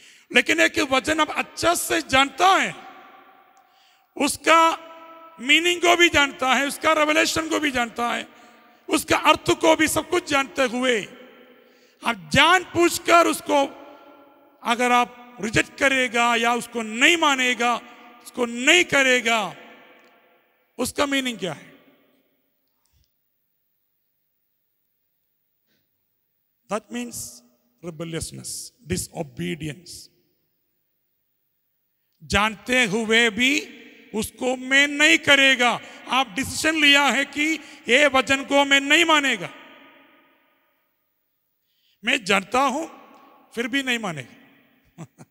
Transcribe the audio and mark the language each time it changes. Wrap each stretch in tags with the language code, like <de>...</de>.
<hi>लेकिन एक वचन आप अच्छा से जानता है, उसका मीनिंग को भी जानता है, उसका रेवलेशन को भी जानता है, उसका अर्थ को भी सब कुछ जानते हुए आप जान पूछकर उसको अगर आप रिजेक्ट करेगा या उसको नहीं मानेगा, उसको नहीं करेगा, उसका मीनिंग क्या है?</hi> <en>That means rebelliousness, disobedience.</en> <hi>जानते हुए भी उसको मैं नहीं करेगा। आप डिसीजन लिया है कि ये वचन को मैं नहीं मानेगा। मैं जानता हूं फिर भी नहीं मानेगा।</hi>